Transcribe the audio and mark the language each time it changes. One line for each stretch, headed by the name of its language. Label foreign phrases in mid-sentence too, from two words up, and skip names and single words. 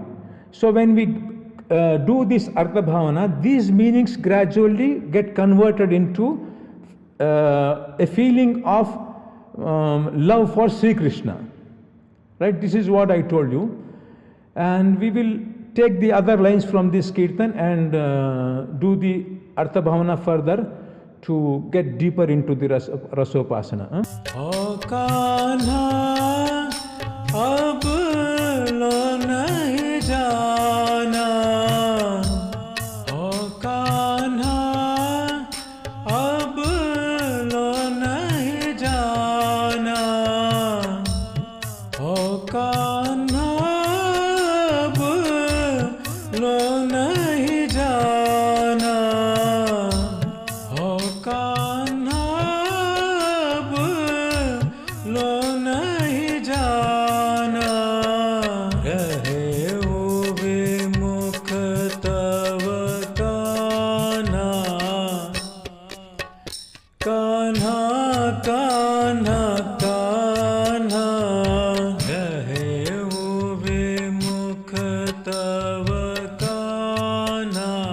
English: So when we do this Artha Bhavana, these meanings gradually get converted into a feeling of love for Sri Krishna. Right? This is what I told you. And we will take the other lines from this kirtan and do the Artha Bhavana further to get deeper into the Rasopasana.
Hindi: ओ कान्हा, अब लो नहीं जाना. ओ कान्हा, अब लो नहीं जाना. ओ कान्हा, लो नहीं जाना. ओ कान्हा, लो नहीं जाना. रहे ओ विमुख तव कान्हा. Kanha, Kanha, Kanha. रहे ओ विमुख तव कान्हा.